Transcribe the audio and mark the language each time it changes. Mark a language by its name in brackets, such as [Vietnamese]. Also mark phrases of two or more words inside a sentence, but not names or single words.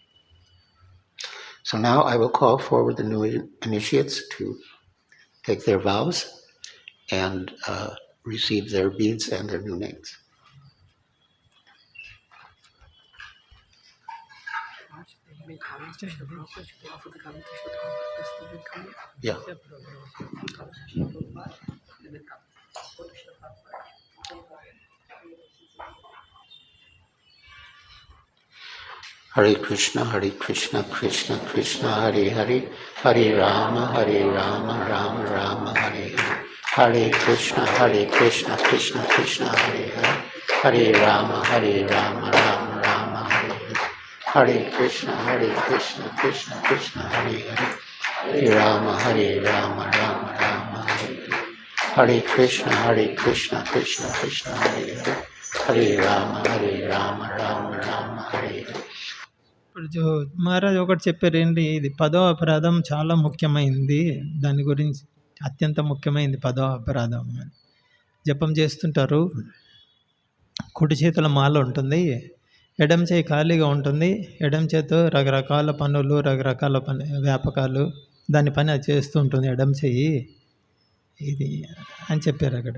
[English] So now I will call forward the new initiates to take their vows and receive their beads and their new names. Yeah. Hare Krishna, Krishna Krishna, Hare Hare, Hare Rama, Rama Rama, Hare Hare. Hare Krishna, Krishna Krishna, Hare Hare, Hare Rama, Rama Rama, Hare Hare. Hare Krishna, Krishna Krishna, Hare Hare, Hare Rama, Rama Rama, Hare Hare. Hare Krishna, Krishna Krishna, Hare Hare, Hare Rama, Rama Rama, Hare Hare. [Telugu] ఇప్పుడు మహారాజ్ ఒకటి చెప్పారు ఏంటి, ఇది 10వ అపరాధం చాలా ముఖ్యమైనది, దాని గురించి అత్యంత ముఖ్యమైనది 10వ అపరాధం. జపం చేస్తుంటారు, కుడి చేతుల మాల ఉంటుంది, ఎడమ చేయి ఖాళీగా ఉంటుంది, ఎడమ చేతితో రకరకాల పనులు, రకరకాల వ్యాపకాలు దాని పని అది చేస్తూ ఉంటుంది, ఎడమ చెయ్యి ఇది అని చెప్పారు అక్కడ.